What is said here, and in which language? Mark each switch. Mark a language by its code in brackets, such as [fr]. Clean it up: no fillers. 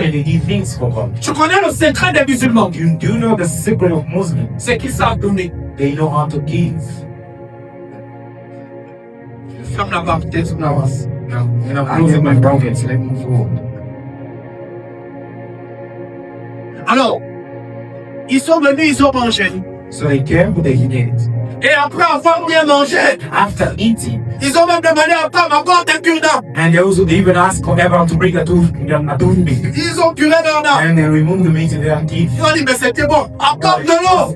[en] and they did things for God. [fr] Tu connais le secret des musulmans? [en] You do know the secret of Muslims. [fr] C'est qu'ils savent donner. [en] They know how to give. [fr] Ferme la parenthèse, on avance. [en] Now, when I'm closing my brackets, let me move forward. [fr] Alors, ils sont venus, ils ont mangé. [en] So they came, they ate. [fr] Et après avoir bien mangé, [en] After eating, [fr] ils ont même demandé à Abraham, apporte un cure-dent. [en] and they even asked Abraham to bring a toothpick. [fr] Ils ont curé leur dent. [en] And they removed the meat in their teeth. [fr] Ils ont dit, mais c'était bon, apporte de l'eau.